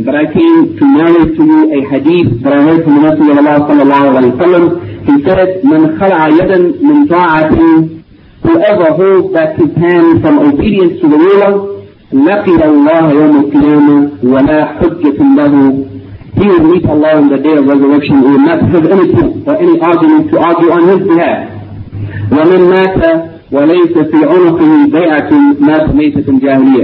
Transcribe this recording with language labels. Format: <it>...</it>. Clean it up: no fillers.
<en>But I came to narrate to you a hadith that I heard from the Messenger of Allah sallallahu alayhi wa sallam. He said,</en> <ar>مَنْ خَلْعَ يَدًا مِنْ طَاعَةٍ.</ar> <en>Whoever holds back his hand from obedience to the ruler,</en> <ar>لَقِيَ اللَّهَ يَوْمُ الْقِيَامَ وَلَا حُجَّةٍ لَهُ.</ar> <en>He will meet Allah on the day of resurrection. He will not have any proof or any argument to argue on his behalf.</en> <ar>وَمَنْ مَاتَ وَلَيْسَ فِي عُنُقِهِ بَيْعَةٍ مَاتَ مَيْتَةٍ جَاهِلِيَةٍ.</ar>